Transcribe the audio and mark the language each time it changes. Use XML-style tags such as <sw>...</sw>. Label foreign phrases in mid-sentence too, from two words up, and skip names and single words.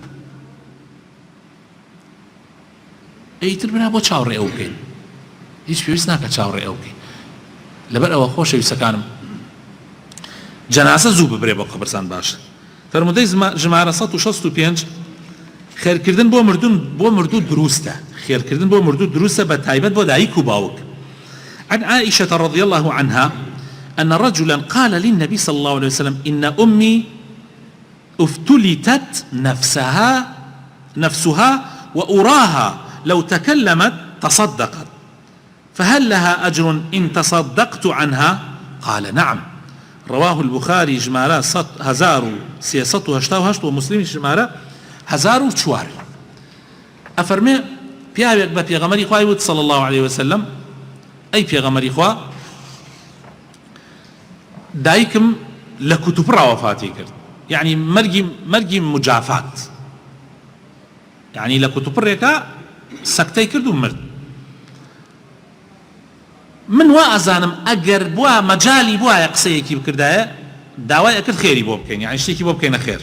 <ckb>ئیتر بنا بۆ چاوەڕێ ئەو بکەین هیچ پێویست ناکە چاوەڕێ ئەو بکەین لەبەر ئەوە خۆشەویستەکانم جەنازە زوو ببرێ بۆ قەبرستان باشە فەرموودەی ژمارە 165 خێرکردن بۆ مردوو دروستە خێرکردن بۆ مردوو دروستە بە تایبەت بۆ دایک و باوک</ckb> <ar>عن عائشة رضي الله عنها أن رجلا قال للنبي صلى الله عليه وسلم إن أمي افتلتت نفسها وأراها لو تكلمت تصدقت فهل لها أجر إن تصدقت عنها قال نعم رواه البخاري جمارة 1388 ومسلم جمارة 1004</ar> <ckb>أفرمي پیاوێک بە پێغەمبەری خوای وت</ckb> <ar>صلی الله عليه وسلم</ar> <ckb>ئەی پێغەمبەری خوا دایکم لە کوتوپڕا وەفاتی کرد یعنی مەرگی مجافات یعنی لە کوتوپڕێکە سەکتەی کرد و مرد من وا ئەزانم ئەگەر بووە مەجالی بووایە قسەیەکی بکردایە داوای ئەکرد خێری بۆ بکەین یعنی شتێکی بۆ بکەینە خێر</ckb>